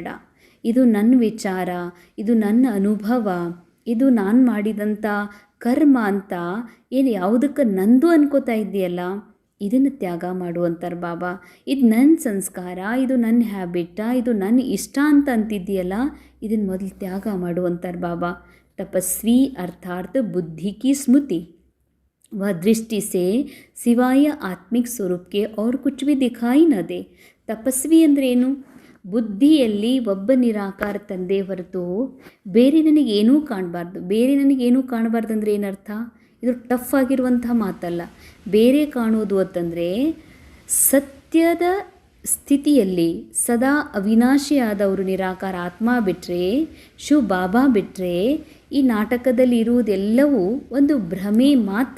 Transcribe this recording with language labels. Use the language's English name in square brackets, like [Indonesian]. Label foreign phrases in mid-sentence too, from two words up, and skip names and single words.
[Kannada] ಇದು ನನ್ನ ವಿಚಾರ, ಇದು ನನ್ನ ಅನುಭವ, ಇದು ನಾನು ಮಾಡಿದಂಥ ಕರ್ಮ ಅಂತ ಏನು ಯಾವುದಕ್ಕೆ ನಂದು ಅನ್ಕೋತಾ ಇದ್ದೀಯಲ್ಲ, ಇದನ್ನು ತ್ಯಾಗ ಮಾಡುವಂತಾರೆ ಬಾಬಾ. ಇದು ನನ್ನ ಸಂಸ್ಕಾರ, ಇದು ನನ್ನ ಹ್ಯಾಬಿಟ್ಟ, ಇದು ನನ್ನ ಇಷ್ಟ ಅಂತ ಅಂತಿದ್ದೀಯಲ್ಲ, ಇದನ್ನು ಮೊದಲು ತ್ಯಾಗ ಮಾಡುವಂತಾರೆ ಬಾಬಾ. [Hindi] तपस्वी अर्थात बुद्धि की स्मृति व दृष्टि से सिवाय आत्मिक स्वरूप के और कुछ भी दिखाई न दे. [Kannada] ತಪಸ್ವಿ ಅಂದ್ರೇನು? ಬುದ್ಧಿಯಲ್ಲಿ ಒಬ್ಬ ನಿರಾಕಾರ ತಂದೆ ಹೊರತು ಬೇರೆ ನನಗೇನೂ ಕಾಣಬಾರ್ದು. ಬೇರೆ ನನಗೇನೂ ಕಾಣಬಾರ್ದು ಅಂದರೆ ಏನರ್ಥ? ಇದು ಟಫ್ ಆಗಿರುವಂಥ ಮಾತಲ್ಲ. ಬೇರೆ ಕಾಣೋದು ಅಂತಂದರೆ ಸತ್ಯದ ಸ್ಥಿತಿಯಲ್ಲಿ ಸದಾ ಅವಿನಾಶಿಯಾದವರು ನಿರಾಕಾರ ಆತ್ಮ ಬಿಟ್ಟರೆ, ಶಿವ ಬಾಬಾ ಬಿಟ್ಟರೆ ಈ ನಾಟಕದಲ್ಲಿ ಇರುವುದೆಲ್ಲವೂ ಒಂದು ಭ್ರಮೆ ಮಾತ್ರ.